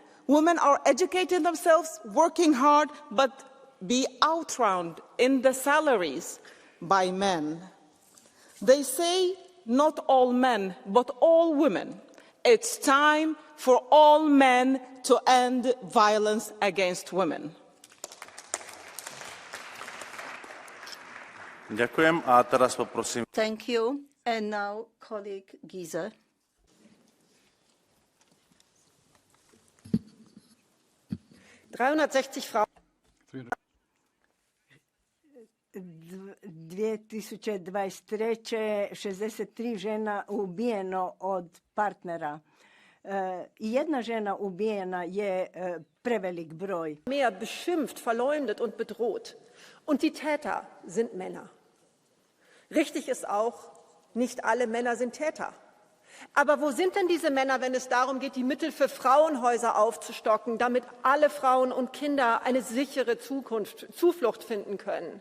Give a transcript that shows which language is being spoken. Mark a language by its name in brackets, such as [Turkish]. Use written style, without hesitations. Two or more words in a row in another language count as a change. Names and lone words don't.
[English] Women are educating themselves, working hard, but be outrun in the salaries by men. They say not all men, but all women. It's time for all men to end violence against women. [Slovak] Ďakujem a teraz poprosím. [English] Thank you. And now, colleague Giza. [German] Frauen. 2023. [Croatian] 63 žena ubijeno od partnera. I jedna žena ubijena je prevelik broj. [German] Mehr beschimpft, verleumdet und bedroht. Und die Täter sind Männer. Richtig ist auch, nicht alle Männer sind Täter. Aber wo sind denn diese Männer, wenn es darum geht, die Mittel für Frauenhäuser aufzustocken, damit alle Frauen und Kinder eine sichere Zuflucht finden können?